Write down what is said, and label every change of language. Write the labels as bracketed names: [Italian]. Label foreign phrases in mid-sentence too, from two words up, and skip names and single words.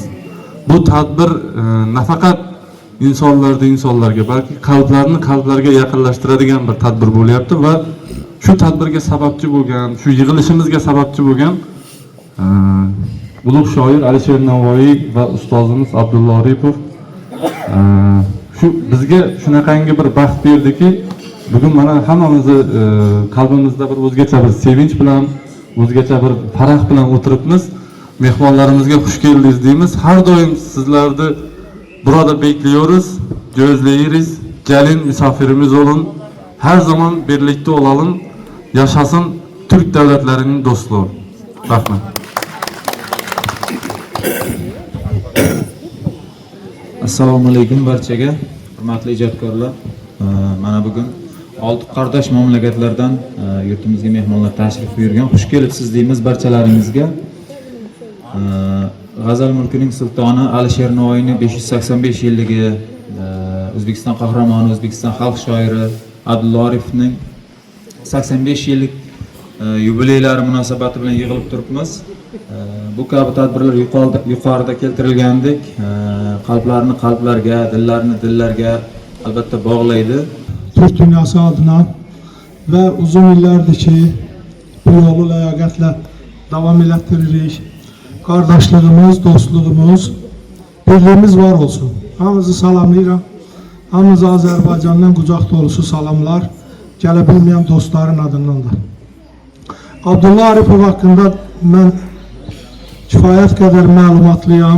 [Uzbek] Bu tadbir nafaqat insonlarga, balki qalblarga yaqinlashtiradigan bir tadbir bo'lyapti va shu tadbirga sababchi bo'lgan, shu yig'ilishimizga sababchi bo'lgan ulug' shoir Alisher Navoiy va ustozimiz Abdullah Aripov shu bizga shunaqangi bir baxt berdiki, bugun mana hammamizni qalbimizda bir o'zgacha bir sevinch bilan, o'zgacha bir farah bilan o'tiribmiz. Mehmonlarimizga xush keldingiz deymiz. Har doim sizlarni [Turkish] burada bekliyoruz, gözleyiriz. Gelin misafirimiz olun. Her zaman birlikte olalım. Yaşasın Türk devletlerinin dostluğu. Rahmet. [Uzbek] Assalomu alaykum barchaga, hurmatli ijodkorlar. Mana bugun 6 qardosh mamlakatlardan yurtimizga mehmonlar tashrif buyurgan. Xush kelibsiz deymiz barchalaringizga. G'azal mulkining sultoni Alisher Navoiyning 585 yilligi, O'zbekiston qahramoni, O'zbekiston xalq shoiri Abdullah Aripovning 85 yillik yubileylari munosabati bilan yig'ilib turibmiz. Bu kabi tadbirlar yuqorida keltirilgandek qalblarni qalblarga, dillarni dillarga albatta bog'laydi. [Turkish] Türk dünyası adına ve uzun yıllardır ki [Azerbaijani] bu yolu ləyaqətlə davam elətdiririk. Qardaşlığımız, dostluğumuz, birliğimiz var olsun. Hamınızı salamlayıram. Hamınızı Azərbaycandan qucaq dolusu salamlar. Gələ bilməyən dostların adından da. Abdullah Arifov haqqında mən kifayət qədər məlumatlıyam.